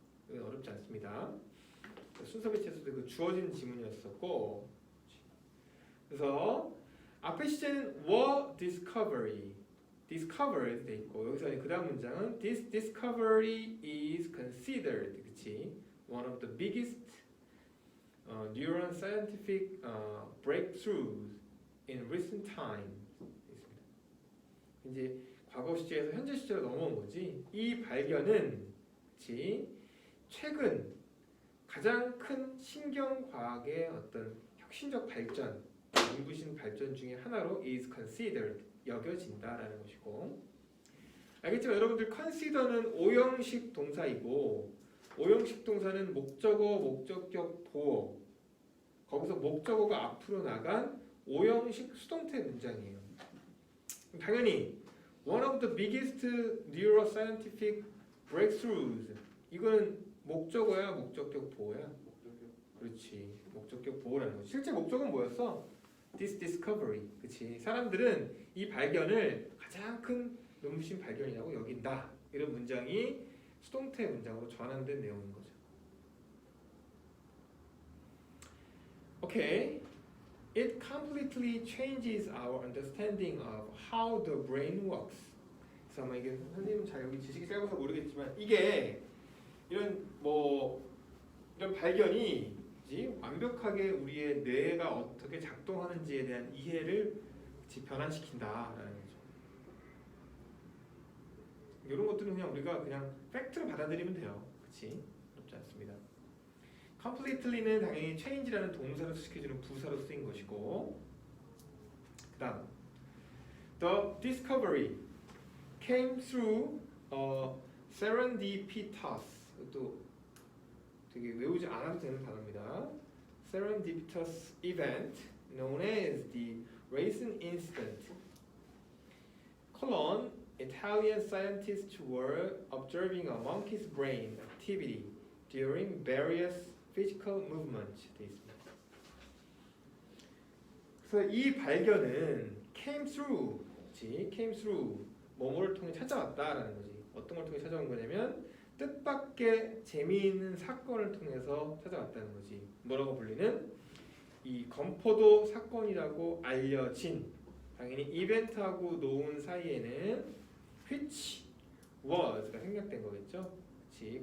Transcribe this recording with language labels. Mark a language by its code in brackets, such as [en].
[ko] 이건 어렵지 않습니다. 순서 배치에서도 그 주어진 지문이었었고, 그래서 앞에 시제는 [en] were discovered [ko] 돼 있고 여기서 그 다음 문장은 [en] this discovery is considered, [ko] 그치? [en] one of the biggest neuron scientific breakthroughs in recent time. [ko] 있습니다. 이제 과거 시제에서 현재 시제로 넘어온 거지. 이 발견은 그치? 최근 가장 큰 신경과학의 어떤 혁신적 발전, 연구신 발전 중에 하나로 [en] is considered, [ko] 여겨진다라는 것이고, 알겠지만 여러분들 consider는 오형식 동사이고 오형식 동사는 목적어, 목적격, 보어, 거기서 목적어가 앞으로 나간 오형식 수동태 문장이에요. 당연히 [en] one of the biggest neuroscientific breakthroughs, [ko] 이거는 목적어야 목적격 보어야? 그렇지, 목적격 보어라는 거지. 실제 목적은 뭐였어? [en] This discovery, [ko] 그렇지. 사람들은 이 발견을 가장 큰 눈부신 발견이라고 여긴다. 이런 문장이 수동태 문장으로 전환된 내용인 거죠. 오케이. [en] It completely changes our understanding of how the brain works. [ko] 그래서 아마 이게 선생님은 잘 여기 지식이 짧아서 모르겠지만 이게 이런 발견이 완벽하게 우리의 뇌가 어떻게 작동하는지에 대한 이해를 변환시킨다라는 거죠. 이런 것들은 그냥 우리가 그냥 팩트로 받아들이면 돼요. 그렇지? 어렵지 않습니다. completely는 당연히 change라는 동사를 수식해주는 부사로 쓰인 것이고, 그다음 [en] the discovery came through a [ko] serendipitous 또 되게 외우지 않아도 되는 단어입니다. [en] serendipitous event known as the raisin incident. colon Italian scientists were observing a monkey's brain activity during various physical movements. [ko] 되어 있습니다. 그래서 이 발견은 [en] came through, came through [ko] 뭐뭐를 통해 찾아왔다라는 거지. 어떤 걸 통해 찾아온 거냐면 뜻밖의 재미있는 사건을 통해서 찾아왔다는 거지. 뭐라고 불리는 이 건포도 사건이라고 알려진 당연히 이벤트하고 노운 사이에는 [en] which was [ko] 가 생략된 거겠죠. 그렇지.